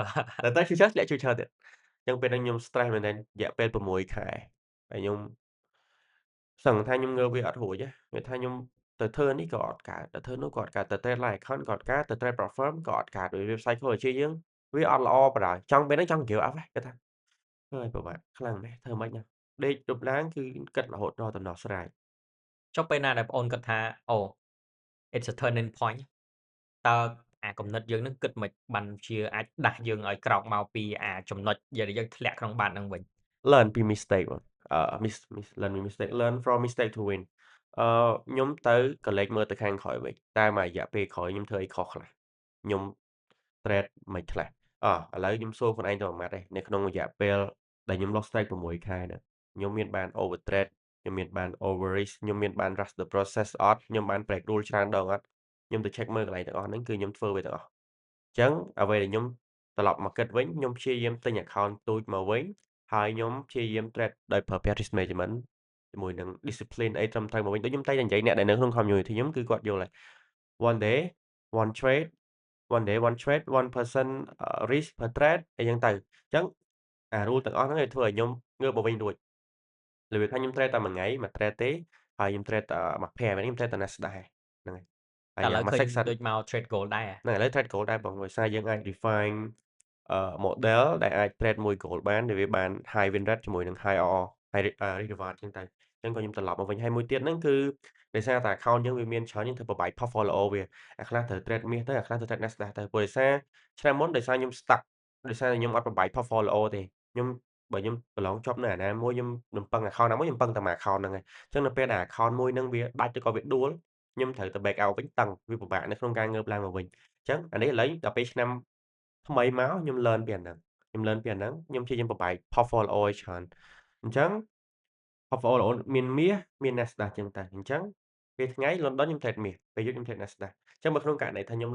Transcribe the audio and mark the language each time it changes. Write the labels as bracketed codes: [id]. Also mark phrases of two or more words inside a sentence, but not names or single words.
[km] តែ future ធ្លាក់ future ទៀតអញ្ចឹងពេលហ្នឹងខ្ញុំ stress មែនទែនរយៈពេល6ខែហើយខ្ញុំសឹងថាខ្ញុំងើបវាអត់រួចទេគេថាខ្ញុំទៅធ្វើនេះក៏អត់កើតទៅធ្វើនោះក៏អត់កើតទៅ [en] trade live account [km] ក៏អត់កើតទៅ [en] trade profirm [km] ក៏អត់កើតវា psychology យើងវាអត់ល្អបណ្ដោយចង់ពេលហ្នឹងចង់ [en] give up [km] គេថាហើយពិបាកខ្លាំងណាស់ធ្វើម៉េចណាដេកយប់ឡើងគឺគិតរហូតដល់ដំណោះស្រាយ ចុះពេលណាដែលបងអូនគិតថាអូ [en] it's a turning point [km] តើអាគំនិតយើងនឹងគិតមិនបានជាអាចដាស់យើងឲ្យក្រោកមកពីអាចំណុចដែលយើងធ្លាក់ក្នុងបាតហ្នឹងវិញ learn ពី mistake បងlearn ពី mistake [en] learn from mistake to win [km] ខ្ញុំទៅក៏លេចមើលទៅខាងក្រោយវិញតែមួយរយៈពេលក្រោយខ្ញុំធ្វើអីខុសខ្លះខ្ញុំ trade មិនខ្លះឥឡូវខ្ញុំសួរខ្លួនឯងទៅមួយម៉ាត់ឯងនៅក្នុងរយៈពេលដែលខ្ញុំ [en] lost strike [km] 6 ខែហ្នឹងខ្ញុំមានបាន [en] over trade [km] ខ្ញុំមានបាន [en] over risk [km] ខ្ញុំមានបាន [en] rush the process [km] អត់ខ្ញុំបាន [en] break rule [km] ច្រើនដងអត់ខ្ញុំទៅ check មើលកន្លែង ទាំងអស់ហ្នឹងគឺខ្ញុំធ្វើវាទាំងអស់អញ្ចឹងអ្វីដែលខ្ញុំត្រឡប់មកគិតវិញខ្ញុំព្យាយាមទិញ account ទូចមកវិញហើយខ្ញុំព្យាយាម trade ដោយប្រើប្រាស់ [en] risk management [km] ជាមួយនឹង discipline អីត្រឹមត្រូវមកវិញដូចខ្ញុំតែងតែនិយាយអ្នកដែលនៅក្នុង community ខ្ញុំគឺគាត់យល់ហើយ [en] one day one trade one trade 1% risk per trade [km] អីចឹងទៅអញ្ចឹងអា rule ទាំងអស់ហ្នឹងឲ្យធ្វើឲ្យខ្ញុំងើបមកវិញរួចរបៀបថាខ្ញុំ trade តែមួយថ្ងៃមួយ trade ទេហើយខ្ញុំ trade មួយpair ខ្ញុំ trade តែ Nasdaq ហ្នឹងហើយហើយ តែឥឡូវ មួយ ឃើញ section ដូចមក [en] trade gold [km] ដែរ ហ្នឹងឥឡូវ [en] trade gold [km] ដែរបងដោយសារយើងអាច [en] define model [km] ដែលអាច trade មួយ gold បានដែលវាបាន [en] high win rate [km] ជាមួយនឹង [en] high RR high risk reward [km] ចឹងទៅចឹងក៏ខ្ញុំត្រឡប់មកវិញហើយមួយទៀតហ្នឹងគឺដោយសារតែ account យើងវាមានច្រើនយើងត្រូវប្របែក portfolio វាអាខ្លះត្រូវ trade មាសទៅអាខ្លះត្រូវ trade Nasdaq ទៅព្រោះដោយសារឆ្នាំមុនដោយសារខ្ញុំ stuck ដោយសារតែខ្ញុំអត់ប្របែក portfolio ទេខ្ញុំ បើខ្ញុំប្រឡងជាប់នៅអាណាមួយខ្ញុំរំពឹង account ណាមួយខ្ញុំពឹងតែមួយ account ហ្នឹងឯងចឹងនៅពេលដែល account មួយហ្នឹងវាដាច់ឬក៏វាដួលខ្ញុំត្រូវទៅ [en] back out [km] វិញតឹងវាពិបាកនៅក្នុងការងើបឡើងមកវិញចឹងអានេះឥឡូវដល់ពេលឆ្នាំថ្មីមកខ្ញុំ learn ពីអាហ្នឹងខ្ញុំ learn ពីអាហ្នឹងខ្ញុំព្យាយាមប្របែក portfolio ឲ្យច្រើនអញ្ចឹង portfolio មានមាសមាន Nasdaq ចឹងទៅអញ្ចឹងពេលថ្ងៃ London ខ្ញុំ trade មាសពេលយប់ខ្ញុំ trade Nasdaq អញ្ចឹងបើក្នុងករណីថាខ្ញុំ